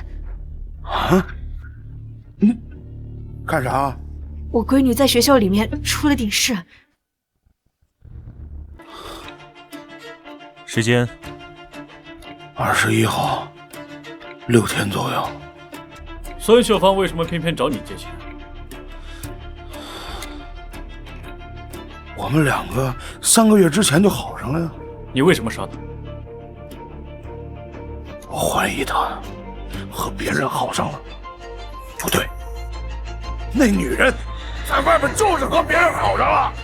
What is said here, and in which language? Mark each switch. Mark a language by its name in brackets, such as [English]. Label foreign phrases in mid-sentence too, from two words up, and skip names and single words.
[Chinese] 啊？幹啥？我閨女在學校裡面出了點事。時間 21號，6天左右。孫秀芳為什麼偏偏找你借錢？我们两个3个月之前就好上了呀。你为什么杀他？我怀疑他和别人好上了。不对，那女人在外面就是和别人好上了。